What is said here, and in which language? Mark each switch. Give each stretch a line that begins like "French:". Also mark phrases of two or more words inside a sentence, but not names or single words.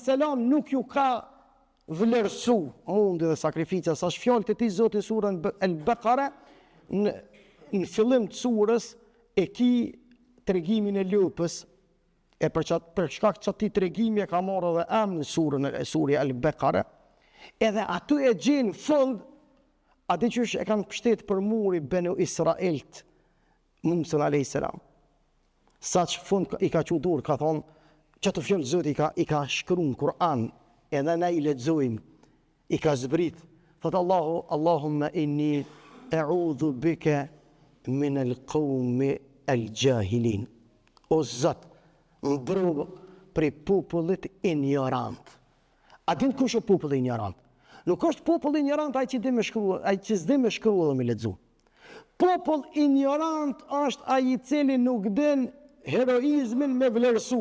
Albanian: nuk ju ka vlerësu mundi dhe sakrifica, sa shfjallë të ti Zotin surën El-Bekare, në fillim të surës e ki tregimin e lupës, e për shkak që ati tregimi e ka marrë edhe në surën e surja El-Bekare, edhe aty e gjenë fund, ati që e kanë pështet për muri Benu Israelt, Musën a.s. Sa që fund I ka qudur, ka thonë, që të fjallë Zoti I ka shkru në Kur'an, edhe ne I lexojmë, I ka zbrit, thotë
Arabic: اللهم إني أعوذ بك من القوم الجاهلين.
Albanian: O Zot, mbrojë prej popullit ignorant. A din kush është populli ignorant? Nuk është populli ignorant ai që di me shkruar, ai që s'di me shkruar dhe me lexu. Popull ignorant është ai I cili nuk din heroizmin me vlerësu.